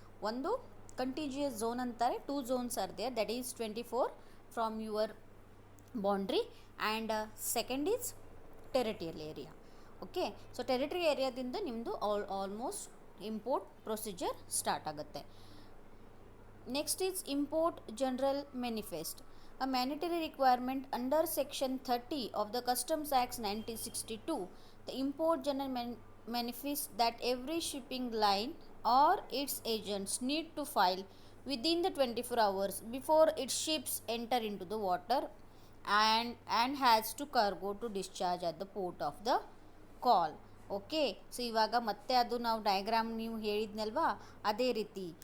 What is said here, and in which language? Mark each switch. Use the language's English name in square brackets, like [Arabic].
[Kannada] ಒಂದು ಕಂಟಿಜಿಯಸ್ ಝೋನ್ ಅಂತಾರೆ, [English] 2 zones are there, that is 24 from your boundary, and second is territorial area. [Kannada] Okay, so territory ಏರಿಯಾದಿಂದ ನಿಮ್ಮದು almost import procedure start ಆಗುತ್ತೆ. [English] Next is import general manifest, a mandatory requirement under Section 30 of the Customs Act 1962. The import general manifest that every shipping line or its agents need to file within the 24 hours before its ships enter into the water and has to cargo to discharge at the port of the call. [Kannada] Okay, so ಇವಾಗ ಮತ್ತೆ ಅದು ನಾವು diagram ನೀವು ಹೇಳಿದ್ನಲ್ವಾ ಅದೇ ರೀತಿ.